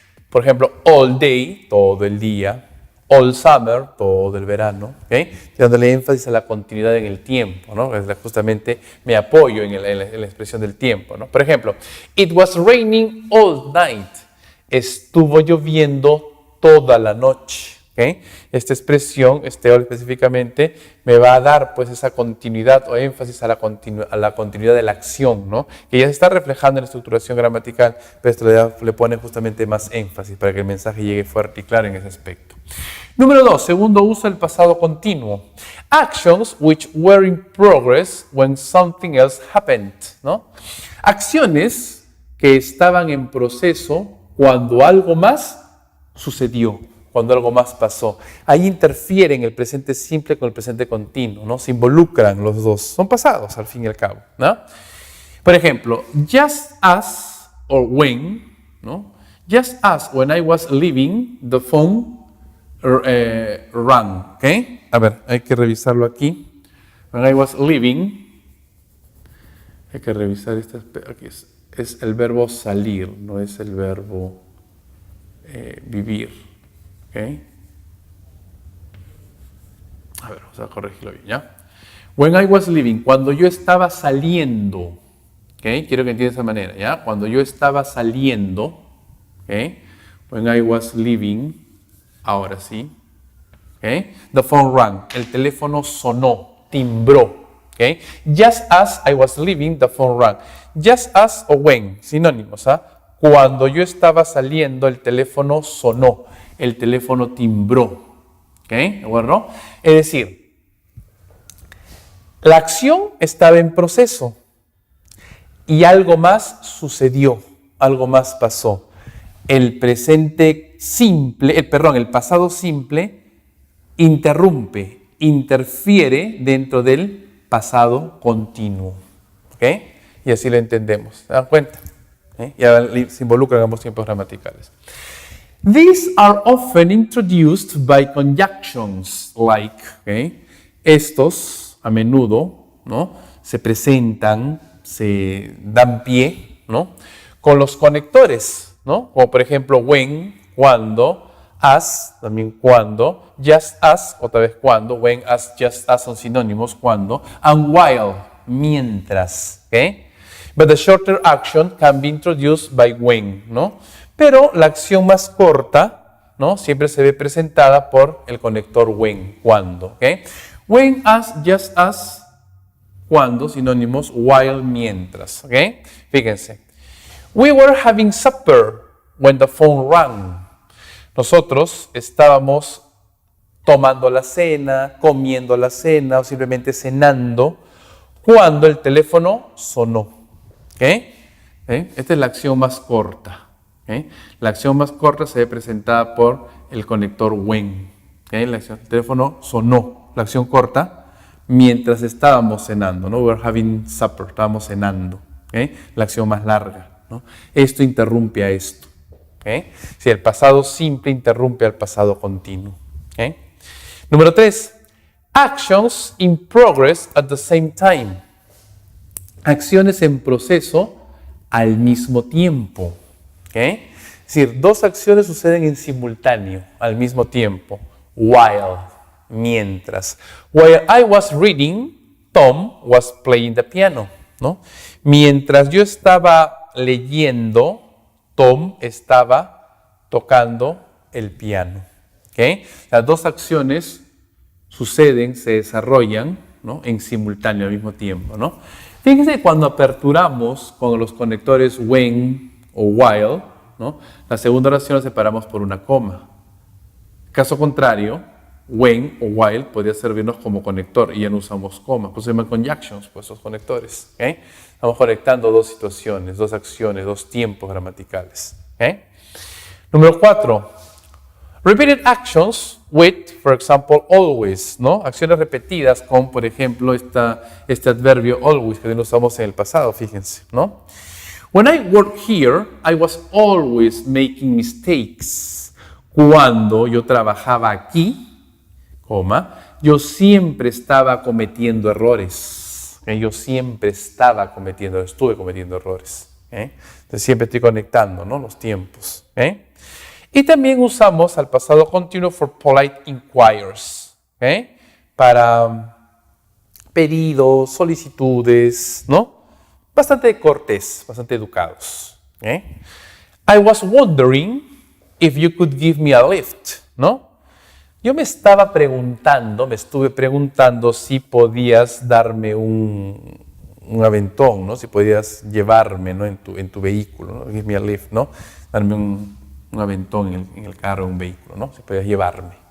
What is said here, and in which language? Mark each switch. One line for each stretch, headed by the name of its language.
Spanish: Por ejemplo,
English: all day,
Spanish: todo el día.
English: All summer,
Spanish: todo el verano, ¿okay? Dándole énfasis a la continuidad en el tiempo, ¿no? Justamente me apoyo en la expresión del tiempo, ¿no? Por ejemplo,
English: it was raining all night.
Spanish: Estuvo lloviendo toda la noche, ¿okay? Esta expresión, all específicamente, me va a dar pues esa continuidad o énfasis a la continuidad de la acción, ¿no? Que ya se está reflejando en la estructuración gramatical, pero esto le pone justamente más énfasis para que el mensaje llegue fuerte y claro en ese aspecto. Número 2, segundo uso del pasado continuo.
English: Actions which were in progress when something else happened, ¿no?
Spanish: Acciones que estaban en proceso cuando algo más sucedió, cuando algo más pasó. Ahí interfieren el presente simple con el presente continuo, ¿no? Se involucran los dos. Son pasados, al fin y al cabo, ¿no? Por ejemplo,
English: just as or when,
Spanish: ¿no?
English: Just as when I was leaving, the phone rang, ¿ok?
Spanish: A ver, hay que revisarlo aquí.
English: When I was leaving,
Spanish: hay que revisar aquí es el verbo salir, no es el verbo vivir, ¿ok? A ver, vamos a corregirlo bien, ¿ya?
English: When I was leaving,
Spanish: cuando yo estaba saliendo, ¿ok? Quiero que entiendas de esa manera, ¿ya? Cuando yo estaba saliendo, ¿ok?
English: When I was leaving.
Spanish: Ahora sí.
English: Okay. The phone rang.
Spanish: El teléfono sonó, timbró.
English: Okay. Just as I was leaving, the phone rang.
Spanish: Just as o when, sinónimos. Cuando yo estaba saliendo, el teléfono sonó. El teléfono timbró. ¿Okay? ¿De acuerdo? Es decir, la acción estaba en proceso y algo más sucedió, algo más pasó. El presente simple, el pasado simple interrumpe, interfiere dentro del pasado continuo. ¿Ok? Y así lo entendemos. ¿Se dan cuenta? Ya se involucran ambos tiempos gramaticales.
English: These are often introduced by conjunctions like, ¿okay?
Spanish: Estos a menudo, ¿no? Se presentan, se dan pie, ¿no? Con los conectores, ¿no? Como por ejemplo when, cuando, as, también cuando, just as, otra vez cuando, when, as, just as son sinónimos, cuando, and while, mientras, ¿ok?
English: But the shorter action can be introduced by when, ¿no?
Spanish: Pero la acción más corta, ¿no? Siempre se ve presentada por el conector when, cuando, ¿ok? When, as, just as, cuando, sinónimos, while, mientras, ¿ok? Fíjense.
English: We were having supper when the phone rang.
Spanish: Nosotros estábamos tomando la cena, comiendo la cena o simplemente cenando cuando el teléfono sonó. ¿Okay? Esta es la acción más corta. ¿Okay? La acción más corta se ve presentada por el conector when. ¿Okay? El teléfono sonó. La acción corta mientras estábamos cenando, ¿no?
English: We were having supper,
Spanish: estábamos cenando. ¿Okay? La acción más larga, ¿no? Esto interrumpe a esto. ¿Okay? Si el pasado simple interrumpe al pasado continuo. ¿Okay? Número 3.
English: Actions in progress at the same time.
Spanish: Acciones en proceso al mismo tiempo. ¿Okay? Es decir, dos acciones suceden en simultáneo, al mismo tiempo. While, mientras.
English: While I was reading, Tom was playing the piano, ¿no?
Spanish: Mientras yo estaba leyendo, Tom estaba tocando el piano. ¿Okay? Las dos acciones suceden, se desarrollan, ¿no? En simultáneo al mismo tiempo, ¿no? Fíjense cuando aperturamos con los conectores when o while, ¿no? La segunda oración la separamos por una coma. Caso contrario, when o while podría servirnos como conector y ya no usamos coma. Pues se llaman conjunctions, pues esos conectores. ¿Okay? Estamos conectando dos situaciones, dos acciones, dos tiempos gramaticales. ¿Okay? Número 4.
English: Repeated actions with, for example, always, ¿no?
Spanish: Acciones repetidas con, por ejemplo, este adverbio always que lo usamos en el pasado, fíjense, ¿no?
English: When I worked here, I was always making mistakes.
Spanish: Cuando yo trabajaba aquí, coma, yo siempre estaba cometiendo errores. ¿Ok? Yo siempre estuve cometiendo errores. Entonces siempre estoy conectando, ¿no? Los tiempos. Y también usamos al pasado continuo
English: for polite inquiries.
Spanish: Para pedidos, solicitudes, ¿no? Bastante cortés, bastante educados.
English: I was wondering if you could give me a lift, ¿no?
Spanish: Yo estuve preguntando si podías darme un aventón, ¿no? Si podías llevarme, ¿no? en tu vehículo, ¿no?
English: Give me a lift,
Spanish: ¿no? Darme un aventón en el carro, en un vehículo, ¿no? Si podías llevarme.